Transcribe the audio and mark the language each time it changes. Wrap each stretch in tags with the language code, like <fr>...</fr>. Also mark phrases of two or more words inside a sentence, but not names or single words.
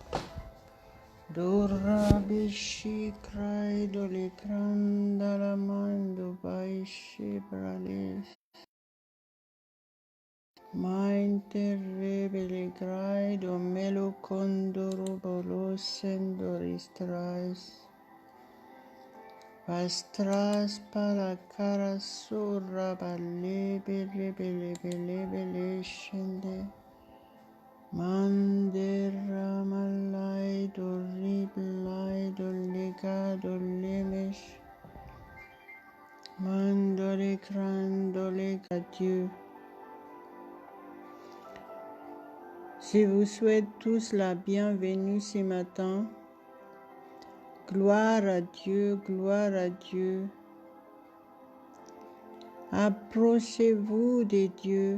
<fr>Dora bishi crai doli crandala mando baishi bralis. Main terribile crai do melo condoro bolo sendoris trais. Pastras para cara surra balle bele bele bele bele shende. Mandera malai do riblai do lega do lemesh. Mandore crandole Dieu. Je vous souhaite tous la bienvenue ce matin. Gloire à Dieu, gloire à Dieu. Approchez-vous de Dieu.</fr>